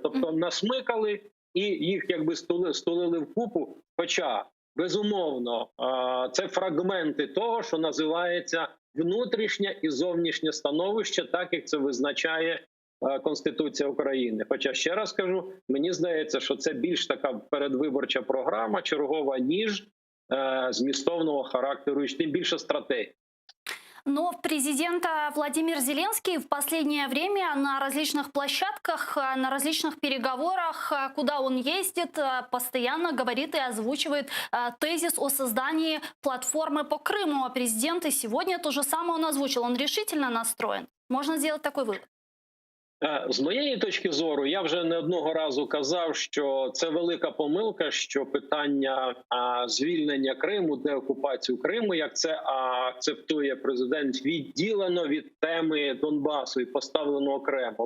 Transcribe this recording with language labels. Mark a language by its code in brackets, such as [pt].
[uk] Тобто насмикали і їх якби стулили в купу, хоча безумовно, це фрагменти того, що називається внутрішнє і зовнішнє становище, так як це визначає Конституція України. Хоча, ще раз кажу, мені здається, що це більш така передвиборча програма, чергова, ніж змістовного характеру, і тим більше стратегії. [ru] Но президент Владимир Зеленский в последнее время на различных площадках, на различных переговорах, куда он ездит, постоянно говорит и озвучивает тезис о создании платформы по Крыму. А президент и сегодня то же самое он озвучил. Он решительно настроен. Можно сделать такой вывод? [uk] З моєї точки зору, я вже не одного разу казав, що це велика помилка, що питання звільнення Криму, деокупацію Криму, як це акцептує президент, відділено від теми Донбасу і поставлено окремо.